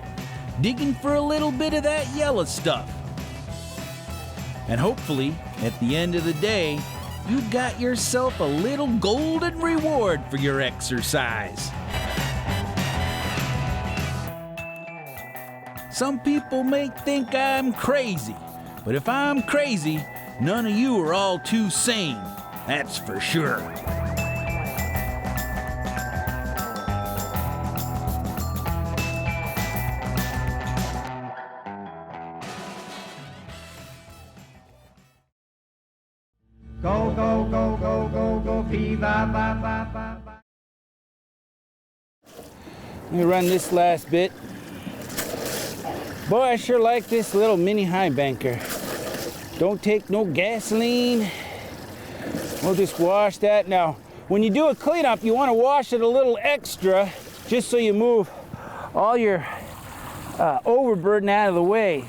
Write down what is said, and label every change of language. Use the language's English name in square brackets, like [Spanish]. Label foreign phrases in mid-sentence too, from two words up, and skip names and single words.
[English] Digging for a little bit of that yellow stuff. And hopefully, at the end of the day, you got yourself a little golden reward for your exercise. Some people may think I'm crazy, but if I'm crazy, none of you are all too sane, that's for sure. Go, go, go, go, go, go, fever, ba, ba, ba, ba. Let me run this last bit. Boy, I sure like this little mini high banker. Don't take no gasoline. We'll just wash that. Now, when you do a cleanup, you want to wash it a little extra, just so you move all your overburden out of the way.